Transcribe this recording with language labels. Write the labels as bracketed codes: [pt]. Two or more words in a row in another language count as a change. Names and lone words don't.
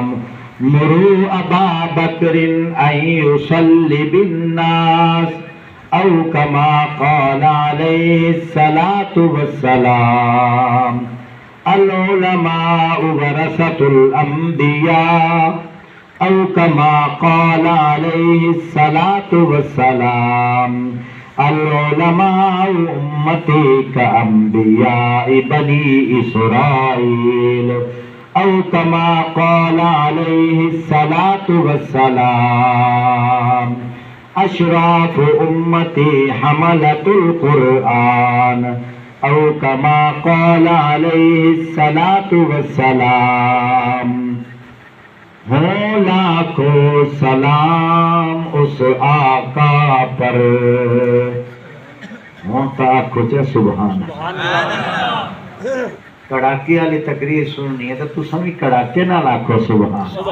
[ar] مروا أبا بكر أن يصلي بالناس. أو كما قال عليه الصلاة والسلام. العلماء ورثة الأنبياء. أو كما قال عليه الصلاة والسلام. العلماء أمتي كأنبياء بني إسرائيل. أو كما قال عليه الصلاة والسلام. أشراف أمتي حملة القرآن أو كما قال عليه الصلاة والسلام. [ur] ہو لاکھوں سلام اس آقا پر. ہوتا کچھ سبحان کڑاکے والی تقریر سننی ہے تو تو بھی کڑاکے نا لاکھو سبحان.